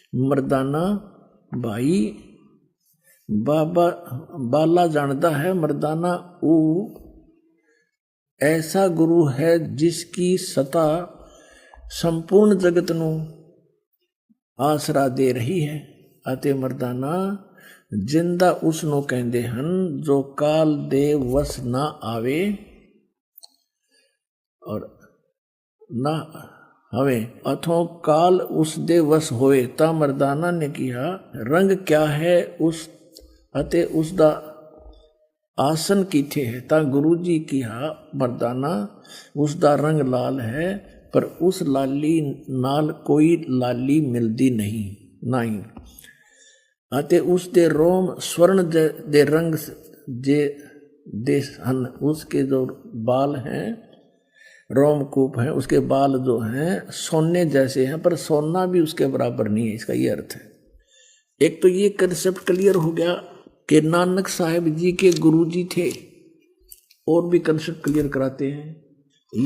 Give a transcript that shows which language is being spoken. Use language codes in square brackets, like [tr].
[hi] मर्दाना भाई बाबा बाला जानता है मर्दाना वो ऐसा गुरु है जिसकी सता संपूर्ण जगत नू आसरा दे रही है। [pa] ਅਤੇ ਮਰਦਾਨਾ ਜਿੰਦਾ ਉਸ ਨੂੰ ਕਹਿੰਦੇ ਹਨ ਜੋ ਕਾਲ ਦੇ ਵਸ ਨਾ ਆਵੇ ਔਰ ਨਾ ਹਵੇ ਅਥੋਂ ਕਾਲ ਉਸ ਦੇ ਵਸ ਹੋਏ। ਤਾਂ ਮਰਦਾਨਾ ਨੇ ਕਿਹਾ ਰੰਗ ਕਿਆ ਹੈ ਉਸ ਅਤੇ ਉਸ ਦਾ ਆਸਨ ਕਿੱਥੇ ਹੈ। ਤਾਂ ਗੁਰੂ ਜੀ ਕਿਹਾ ਮਰਦਾਨਾ ਉਸ ਦਾ ਰੰਗ ਲਾਲ ਹੈ, ਪਰ ਉਸ ਲਾਲੀ ਨਾਲ ਕੋਈ ਲਾਲੀ ਮਿਲਦੀ ਨਹੀਂ ਅਤੇ ਉਸ ਦੇ रोम स्वर्ण दे रंग दे हन। [hi] उसके जो बाल हैं रोमकूप हैं, उसके बाल जो हैं सोने जैसे हैं, पर सोना भी उसके बराबर नहीं है। इसका ये अर्थ है। एक तो ये कंसेप्ट क्लियर हो गया कि नानक साहिब जी के गुरु जी थे, और भी कंसेप्ट क्लियर कराते हैं।